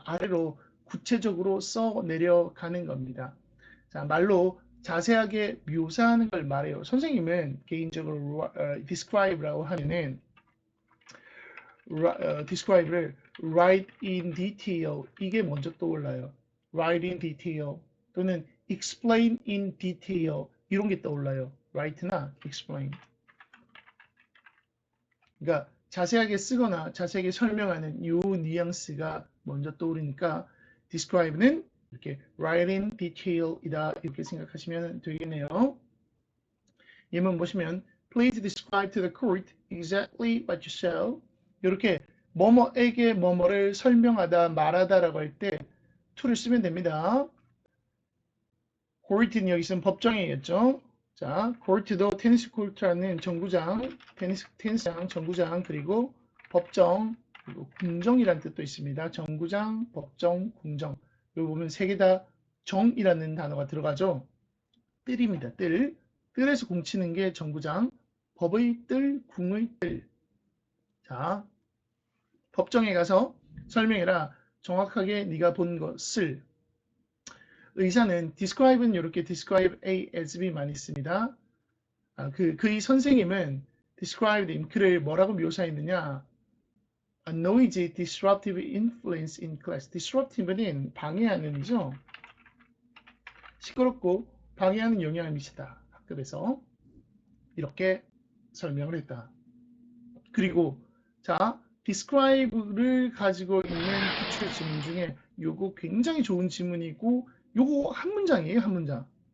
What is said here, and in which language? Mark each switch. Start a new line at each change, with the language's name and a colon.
Korean: 아래로 구체적으로 써 내려가는 겁니다. 자, 말로 자세하게 묘사하는 걸 말해요. 선생님은 개인적으로 describe라고 하면은 describe를
English: write in detail
Korean: 이게 먼저 떠올라요.
English: write in detail
Korean: 또는
English: explain in detail
Korean: 이런 게 떠올라요. write나 explain. 그러니까 자세하게 쓰거나 자세하게 설명하는 이 뉘앙스가 먼저 떠오르니까 describe는 이렇게
English: write in detail
Korean: 이다 이렇게 생각하시면 되겠네요. 예문 보시면
English: please describe to the court exactly what you saw.
Korean: 이렇게 뭐뭐에게 뭐뭐를 설명하다 말하다라고 할 때 to를 쓰면 됩니다. court는 여기서는 법정이겠죠. 자, court도 테니스 코트라는 정구장, 테니스장, 정구장, 그리고 법정, 그리고 궁정이라는 뜻도 있습니다. 정구장, 법정, 궁정. 여기 보면 세 개 다 정이라는 단어가 들어가죠. 뜰입니다. 뜰. 뜰에서 공치는 게 정구장, 법의 뜰, 궁의 뜰. 자, 법정에 가서 설명해라. 정확하게 네가 본 것을. 의사는 describe는 이렇게 describe A as B 많이 씁니다. 그의 선생님은 described 그를 뭐라고 묘사했느냐?
English: A noisy, disruptive influence in class.
Korean: disruptive는 방해하는 이죠. 시끄럽고 방해하는 영향을 미치다. 학급에서 이렇게 설명을 했다. 그리고 자, describe를 가지고 있는 기출 지문 중에 요거 굉장히 좋은 지문이고 요거 한 문장이에요, 한 문장.